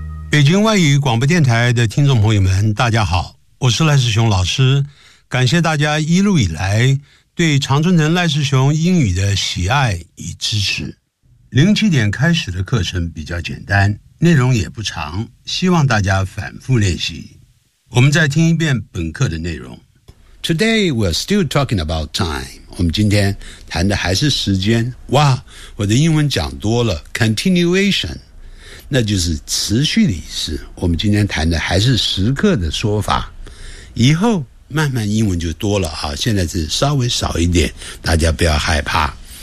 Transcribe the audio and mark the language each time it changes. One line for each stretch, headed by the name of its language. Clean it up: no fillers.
Chinese: 北京外语广播电台的听众朋友们，大家好，我是赖世雄老师，感谢大家一路以来对常春藤赖世雄英语的喜爱与支持。零起点开始的课程比较简单，内容也不长，希望大家反复练习。我们再听一遍本课的内容。
English: Today we're still talking about time.
Chinese: 我们今天谈的还是时间。哇，我的英文讲多了。 Continuation, 那就是持续的意思。我们今天谈的还是时刻的说法。以后慢慢英文就多了啊，现在是稍微少一点，大家不要害怕。